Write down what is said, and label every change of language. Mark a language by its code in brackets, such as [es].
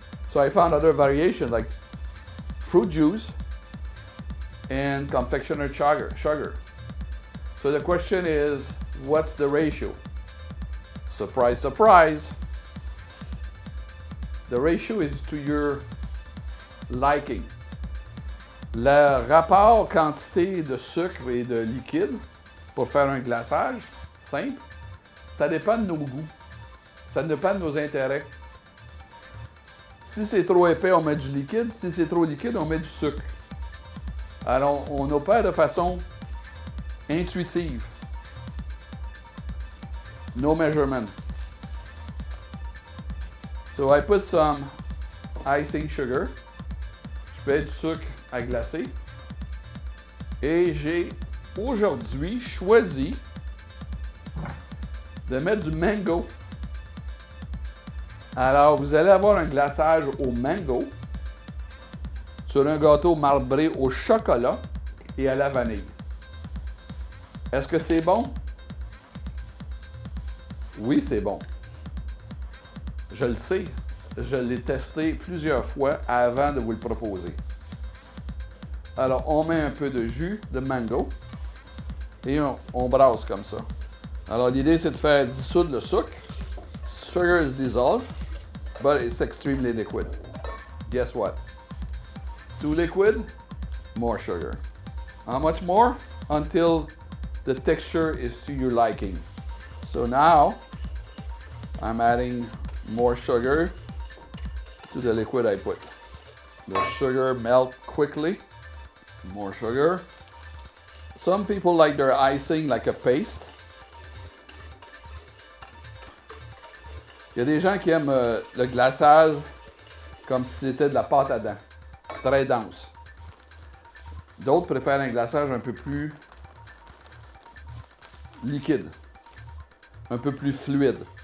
[en] So I found other variations like fruit juice and confectioner sugar. So the question is, what's the ratio? Surprise, surprise. The ratio is to your liking. [fr] Le rapport quantité de sucre et de liquide pour faire un glaçage simple, ça dépend de nos goûts. Ça dépend de nos intérêts. Si c'est trop épais, on met du liquide. Si c'est trop liquide, on met du sucre. Alors, on opère de façon intuitive. [en] No measurement. So I put some icing sugar. [fr] Je mets du sucre à glacer. Et j'ai aujourd'hui choisi de mettre du mango. Alors, vous allez avoir un glaçage au mango sur un gâteau marbré au chocolat et à la vanille. Est-ce que c'est bon? Oui, c'est bon. Je le sais. Je l'ai testé plusieurs fois avant de vous le proposer. Alors, on met un peu de jus de mango et on brasse comme ça. Alors, l'idée, c'est de faire dissoudre le sucre. [en] Sugar is dissolved, but it's extremely liquid. Guess what? Too liquid, more sugar. How much more? Until the texture is to your liking. So now, I'm adding more sugar to the liquid I put. The sugar melts quickly. More sugar. Some people like their icing like a paste. [fr] Il y a des gens qui aiment le glaçage comme si c'était de la pâte à dents, très dense. D'autres préfèrent un glaçage un peu plus liquide, un peu plus fluide.